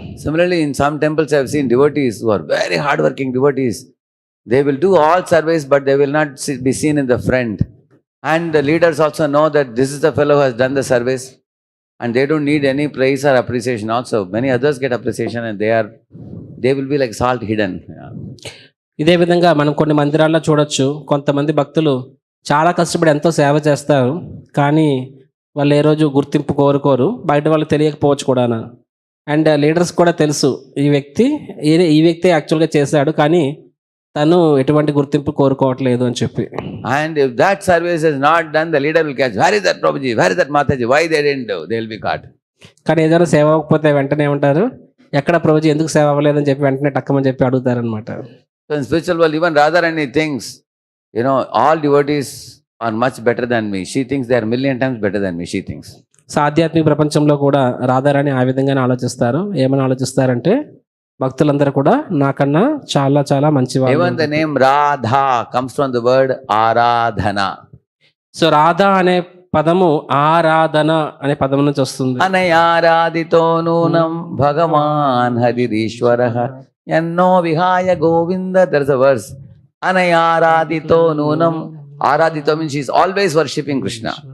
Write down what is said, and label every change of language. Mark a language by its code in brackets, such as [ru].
[en] Similarly, in some temples I have seen devotees who are very hardworking devotees. They will do all service, but they will not be seen in the front. And the leaders also know that this is the fellow who has done the service, and they don't need any praise or appreciation also. Many others get appreciation and they will be like salt hidden. Yeah. [te] ఇదే విధంగా మనం కొన్ని మందిరాల్లో చూడొచ్చు, కొంతమంది భక్తులు చాలా కష్టపడి ఎంతో సేవ చేస్తారు కానీ వాళ్ళు ఏ రోజు గుర్తింపు కోరుకోరు, బయట వాళ్ళకి తెలియకపోవచ్చు కూడా. అండ్ లీడర్స్ కూడా తెలుసు ఈ వ్యక్తి యాక్చువల్గా చేశాడు కానీ తను ఎటువంటి గుర్తింపు కోరుకోవట్లేదు అని చెప్పి. [en] And if that service is not done, the leader will catch, where is that Prabhuji, where is that Mataji, why they didn't do, they will be caught. [te] కానీ ఏదైనా సేవ అవ్వకపోతే వెంటనే ఉంటారు, ఎక్కడ ప్రభుజీ ఎందుకు సేవ అవ్వలేదని చెప్పి వెంటనే టక్కమని చెప్పి అడుగుతారనమాట. [en] So in spiritual world, even Radharani thinks, all devotees are much better than me. She thinks they are a million times better than me, she thinks. [te] So ఆధ్యాత్మిక ప్రపంచంలో కూడా రాధారాణి ఆ విధంగానే ఆలోచిస్తారు. ఏమని ఆలోచిస్తారంటే భక్తులందరూ కూడా నాకన్నా చాలా చాలా మంచివాళ్ళు. [en] Even the name Radha comes from the word Aradhana. [te] So Radha అనే పదము ఆరాధన అనే పదం నుంచి వస్తుంది. [sa] అనయారాధితో నూనం భగవాన్ హరిరీశ్వరః యన్నో విహాయ Govinda. [en] There is a verse. [sa] అనయారాధితో నూనం. [en] Aradhito means she is always worshipping Krishna.